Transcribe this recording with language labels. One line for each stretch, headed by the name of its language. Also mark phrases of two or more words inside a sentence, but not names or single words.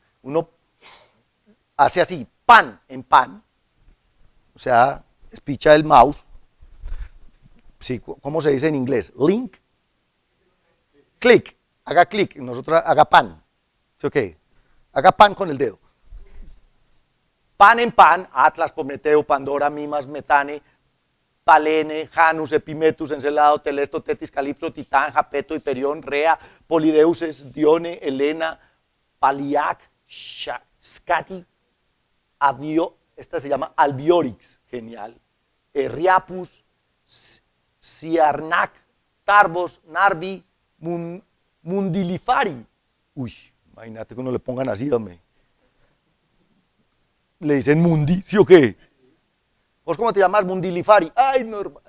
Spanish: Uno hace así, pan en pan, o sea, espicha el mouse. Sí, ¿cómo se dice en inglés? Link. Clic, haga clic, nosotros haga pan. ¿Sí o qué? Haga pan con el dedo. Pan en pan, Atlas, Prometeo, Pandora, Mimas, Metane, Palene, Janus, Epimetus, Encelado, Telesto, Tetis, Calipso, Titán, Japeto, Hiperión, Rea, Polideuces, Dione, Helena, Paliac, Scati, esta se llama Albiorix, genial, Riapus, Ciarnac, Tarbos, Narvi, Mundilifari. Uy, imagínate que uno le pongan así, hombre. Le dicen Mundi, ¿sí o qué? ¿Vos cómo te llamas? Mundilifari. Ay, no, hermano.